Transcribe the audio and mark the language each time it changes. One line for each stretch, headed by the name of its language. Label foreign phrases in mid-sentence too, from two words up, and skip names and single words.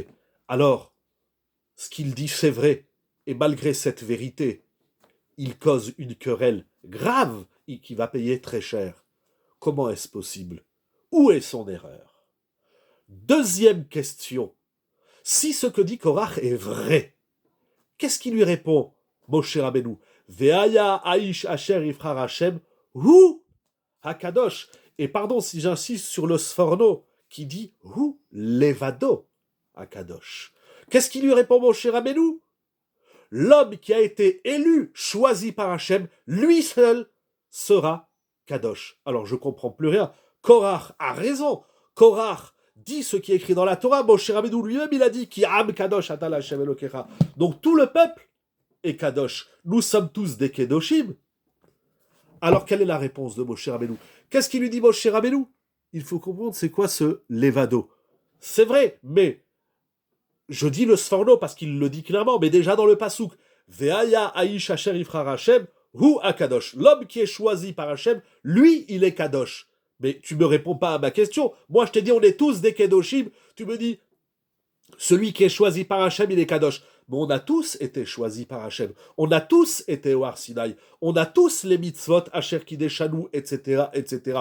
French: Alors, ce qu'il dit, c'est vrai, et malgré cette vérité, il cause une querelle grave et qui va payer très cher. Comment est-ce possible? Où est son erreur? Deuxième question. Si ce que dit Korach est vrai, qu'est-ce qui lui répond Moshe Rabbeinu?
Hebrew: והיה האיש אשר יבחר השם הוא הקדוש.
French: Et pardon si j'insiste sur le Sforno qui dit
Hebrew: הוא לבדו הקדוש.
French: Qu'est-ce qui lui répond Moshe Rabbeinu? L'homme qui a été élu, choisi par Hashem, lui seul sera kadosh. Alors je comprends plus rien. Korach a raison. Korach dit ce qui est écrit dans la Torah. Moshe Rabbeinu lui-même, il a dit
Hebrew: כי עם קדוש אתה להשם אלוקיך.
French: Donc tout le peuple est kadosh. Nous sommes tous des kedoshim. Alors quelle est la réponse de Moshe Rabbeinu? Qu'est-ce qu'il lui dit Moshe Rabbeinu? Il faut comprendre c'est quoi ce levado. C'est vrai, mais je dis le Sforno parce qu'il le dit clairement, mais déjà dans le pasouk,
Hebrew: והיה האיש אשר יבחר השם הוא הקדוש.
French: L'homme qui est choisi par Hashem, lui, il est kadosh. Mais tu me réponds pas à ma question. Moi, je t'ai dit, on est tous des kedoshim. Tu me dis, celui qui est choisi par Hashem, il est kadosh. Mais on a tous été choisis par Hashem. On a tous été au Har Sinaï. On a tous les mitzvot,
Hebrew: אשר קדשנו,
French: etc., etc.